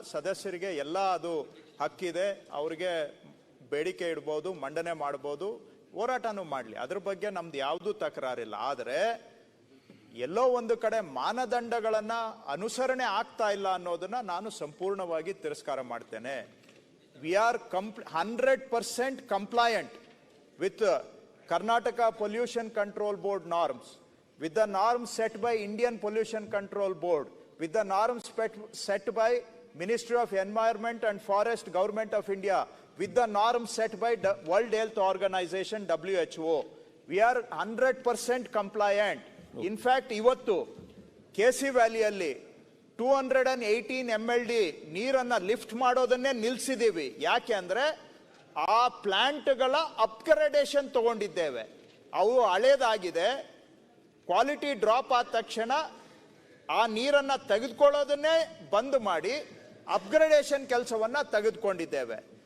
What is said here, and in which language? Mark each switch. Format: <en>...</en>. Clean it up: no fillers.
<kn>ಸದಸ್ಯರಿಗೆ ಎಲ್ಲ ಅದು ಹಕ್ಕಿದೆ, ಅವ್ರಿಗೆ ಬೇಡಿಕೆ ಇಡ್ಬೋದು, ಮಂಡನೆ ಮಾಡ್ಬೋದು, ಹೋರಾಟನೂ ಮಾಡಲಿ, ಅದ್ರ ಬಗ್ಗೆ ನಮ್ದು ಯಾವುದೂ ತಕರಾರಿಲ್ಲ. ಆದರೆ ಎಲ್ಲೋ ಒಂದು ಕಡೆ ಮಾನದಂಡಗಳನ್ನ ಅನುಸರಣೆ ಆಗ್ತಾ ಇಲ್ಲ ಅನ್ನೋದನ್ನ ನಾನು ಸಂಪೂರ್ಣವಾಗಿ ತಿರಸ್ಕಾರ ಮಾಡ್ತೇನೆ.</kn> <en>We are 100% compliant with Karnataka Pollution Control Board norms, with the norms set by Indian Pollution Control Board, with the norms set by Ministry of Environment and Forest, Government of India, with the norms set by World Health Organization, WHO. We are 100% compliant. In fact,</en> <kn>ivattu KC ವ್ಯಾಲಿಯಲ್ಲಿ 218 MLD ನೀರನ್ನ lift ಮಾಡೋದನ್ನೇ ನಿಲ್ಸಿದೀವಿ. ಯಾಕೆ ಅಂದ್ರೆ ಆ ಪ್ಲಾಂಟ್ಗಳ upgradation ತಗೊಂಡಿದ್ದೇವೆ. ಅವು ಹಳೇದಾಗಿದೆ, quality drop ಆದ ತಕ್ಷಣ ಆ ನೀರನ್ನ ತೆಗೆದುಕೊಳ್ಳೋದನ್ನೇ ಬಂದ್ ಮಾಡಿ ಅಪ್ಗ್ರೇಡೇಷನ್ ಕೆಲಸವನ್ನ ತೆಗೆದುಕೊಂಡಿದ್ದೇವೆ.</kn>